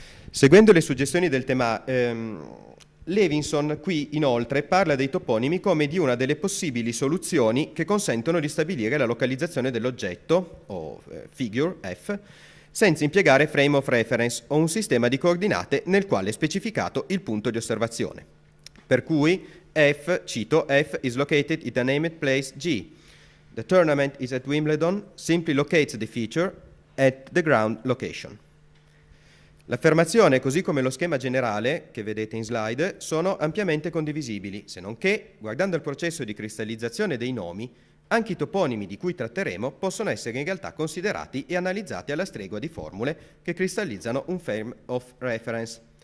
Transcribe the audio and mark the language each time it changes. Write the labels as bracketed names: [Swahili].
[Italian] Seguendo le suggestioni del tema, Levinson qui inoltre parla dei toponimi come di una delle possibili soluzioni che consentono di stabilire la localizzazione dell'oggetto, o figure, F, senza impiegare frame of reference o un sistema di coordinate nel quale è specificato il punto di osservazione. Per cui F, cito, [English] F is located at a named place G. The tournament is at Wimbledon, simply locates the feature at the ground location. [Italian] L'affermazione, così come lo schema generale che vedete in slide, sono ampiamente condivisibili, se non che, guardando il processo di cristallizzazione dei nomi, anche i toponimi di cui tratteremo possono essere in realtà considerati e analizzati alla stregua di formule che cristallizzano un frame of reference.